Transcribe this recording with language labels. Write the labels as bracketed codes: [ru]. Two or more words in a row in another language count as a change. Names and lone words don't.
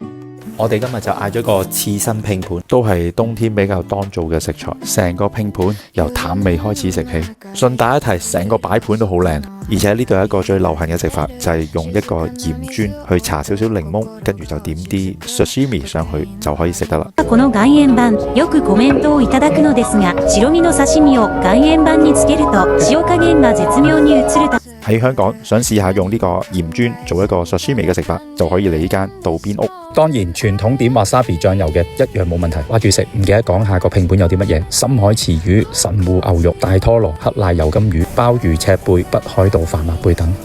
[yue] 我哋今日就嗌咗個刺身拼盤，都係冬天比較當造嘅食材。成個拼盤由淡味開始食起。順帶一提，成個擺盤都好靚，而且呢度有一個最流行嘅食法，就係用一個鹽磚去搽少少檸檬，跟住就點啲 sashimi 上去就可以食得啦。 [ja] この岩塩板、よくコメントをいただくのですが、白身の刺身を岩塩板につけると塩加減が絶妙に移る。 [yue] 喺香港想試下用呢個鹽磚做一個 sashimi 嘅食法，就可以嚟呢間道邊屋。當然傳統點 wasabi 醬油嘅一樣冇問題。話住食唔記得講下個拼盤有啲乜嘢：深海池魚、神戶牛肉、大拖羅、黑賴油甘魚、鮑魚赤貝、北海道帆立貝等。